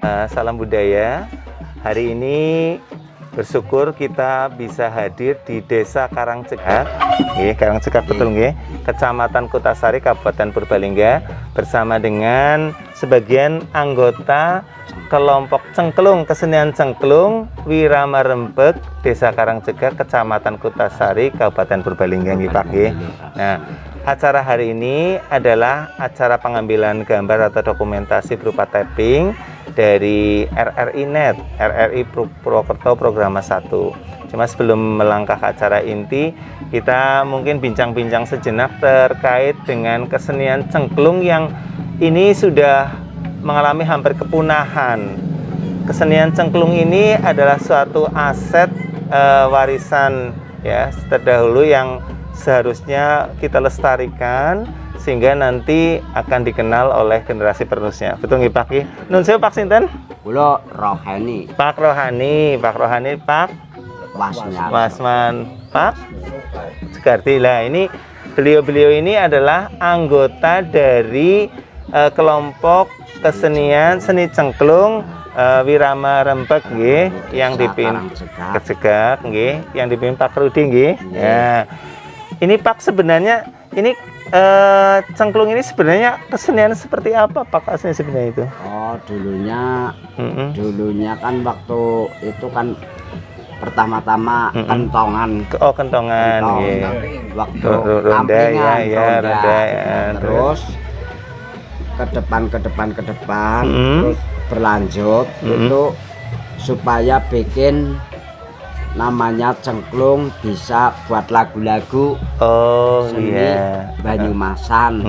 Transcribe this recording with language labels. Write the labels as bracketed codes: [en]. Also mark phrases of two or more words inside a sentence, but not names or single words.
[id] salam budaya. Hari ini bersyukur kita bisa hadir di Desa Karangcegak, Karangcegak betul nggih, Kecamatan Kutasari, Kabupaten Purbalingga, bersama dengan sebagian anggota kelompok cengklung, kesenian cengklung Wirama Rembeg, Desa Karangcegak, Kecamatan Kutasari, Kabupaten Purbalingga nggih Pak nggih. Nah, acara hari ini adalah acara pengambilan gambar atau dokumentasi berupa tapping dari RRI Net, RRI Purwokerto Programa 1. Cuma sebelum melangkah ke acara inti, kita mungkin bincang-bincang sejenak terkait dengan kesenian cengklung yang ini sudah mengalami hampir kepunahan. Kesenian cengklung ini adalah suatu aset warisan ya terdahulu yang seharusnya kita lestarikan sehingga nanti akan dikenal oleh generasi penerusnya. [jv] Betul nggih Pak? Nun sewu Pak sinten? Kula Rohani. [id] Pak Rohani, Pak Wasman, Pak Segardi. Lah ini beliau-beliau ini adalah anggota dari kelompok kesenian seni cengklung Wirama Rembeg nggih yang dipimpin Kecegak nggih, yang dipimpin Pak Rudi nggih. Ya. Ini Pak sebenarnya ini cengklung ini sebenarnya kesenian seperti apa Pak aslinya sebenarnya itu? Oh, dulunya kan waktu itu kan pertama-tama kentongan. Oh, kentongan nggih. Waktu ronda ya, ronda ya. Terus ke depan terus berlanjut itu supaya bikin namanya cengklung bisa buat lagu-lagu seni Banyumasan.